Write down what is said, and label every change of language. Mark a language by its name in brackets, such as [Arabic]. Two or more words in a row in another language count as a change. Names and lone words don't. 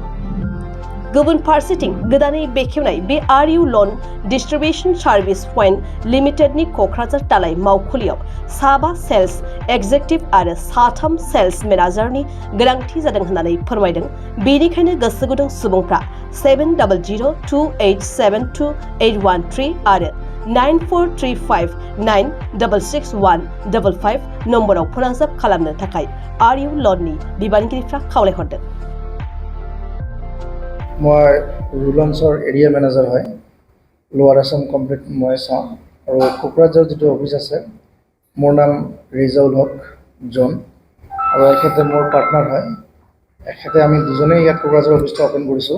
[Bodo] गुबुन फारसेथिं गोदानै बेखेवनाय बे आरइउ लन डिस्ट्रिबिउशन सार्भिस पइन्ट लिमिटेडनि क'क्राझार दालाय मावखुलियाव 7 [English] sales executive [Bodo] आरो 3 [English] sales manager [Bodo] गोनांथि जादों होननानै फोरमायदों। बेनिखायनो गोसो गुदुं सुबुंफ्रा 7002872813 आरो 9435966155 नम्बराव फोनांजाब खालामनो थाखाय आरइउ लननि बिबानगिरिफ्रा खावलायहरदों। [Assamese] মই ৰুলান্সৰ [English] area manager [Assamese] হয়। লোৱাৰ আছাম কমপ্লিট মই চাওঁ আৰু কোকৰাঝাৰ যিটো অফিচ আছে মোৰ নাম ৰিজাউল হক জন আৰু এখেতে মোৰ পাৰ্টনাৰ হয়। এখেতে আমি দুজনেই ইয়াত কোকৰাঝাৰ [English] office open [Assamese] কৰিছোঁ।